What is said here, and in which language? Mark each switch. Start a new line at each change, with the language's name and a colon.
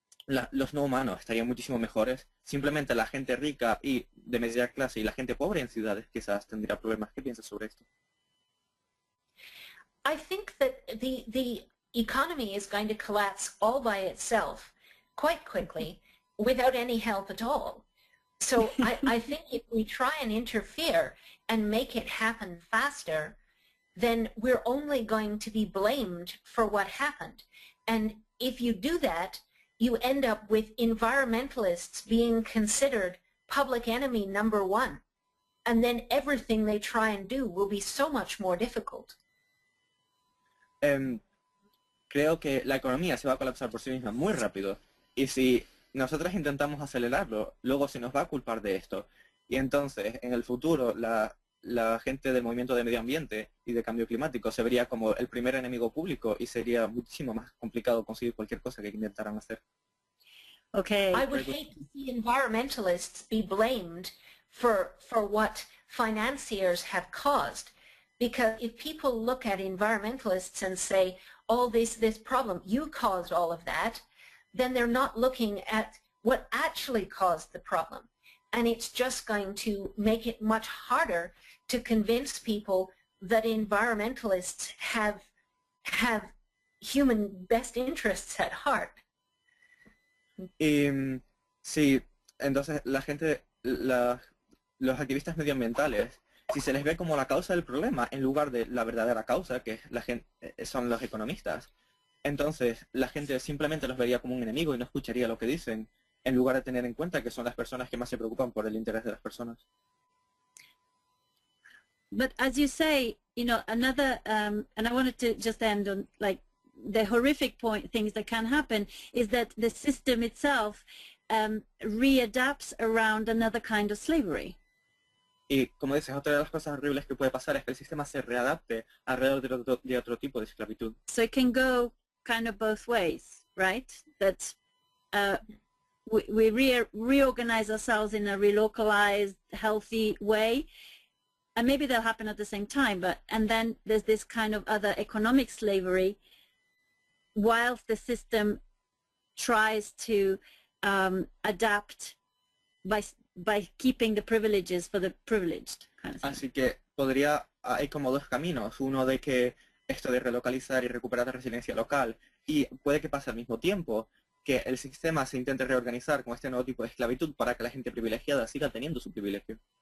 Spanish: Los no humanos estarían muchísimo mejores. Simplemente la gente rica y de media clase y la gente pobre en ciudades quizás tendría problemas. ¿Qué piensas sobre esto?
English: I think that the economy is going to collapse all by itself quite quickly without any help at all. So I think if we try and interfere and make it happen faster, then we're only going to be blamed for what happened. And if you do that, you end up with environmentalists being considered public enemy number one. And then everything they try and do will be so much more difficult.
Spanish: Creo que la economía se va a colapsar por sí misma muy rápido. Y si nosotros intentamos acelerarlo, luego se nos va a culpar de esto. Y entonces, en el futuro, la gente del movimiento de medio ambiente y de cambio climático se vería como el primer enemigo público y sería muchísimo más complicado conseguir cualquier cosa que intentaran hacer.
English: Okay. I would hate to see environmentalists be blamed for what financiers have caused. Because if people look at environmentalists and say, oh, this problem, you caused all of that, then they're not looking at what actually caused the problem. And it's just going to make it much harder to convince people that environmentalists have human best interests at heart.
Spanish: Sí, entonces la gente, los activistas medioambientales, si se les ve como la causa del problema en lugar de la verdadera causa, que es la gente, son los economistas, entonces la gente simplemente los vería como un enemigo y no escucharía lo que dicen, en lugar de tener en cuenta que son las personas que más se preocupan por el interés de las personas.
English: But as you say, you know, another, and I wanted to just end on like the horrific things that can happen is that the system itself readapts around another kind of slavery.
Spanish: Y como dices, otra de las cosas horribles que puede pasar es que el sistema se readapte alrededor de otro tipo de esclavitud.
English: So it can go kind of both ways, right? That we reorganize ourselves in a relocalized, healthy way, and maybe they'll happen at the same time. And then there's this kind of other economic slavery, whilst the system tries to adapt by keeping the privileges for the privileged. Kind of thing.
Spanish: Así que hay como dos caminos, uno de que esto de relocalizar y recuperar la resiliencia local, y puede que pase al mismo tiempo que el sistema se intente reorganizar con este nuevo tipo de esclavitud para que la gente privilegiada siga teniendo su privilegio.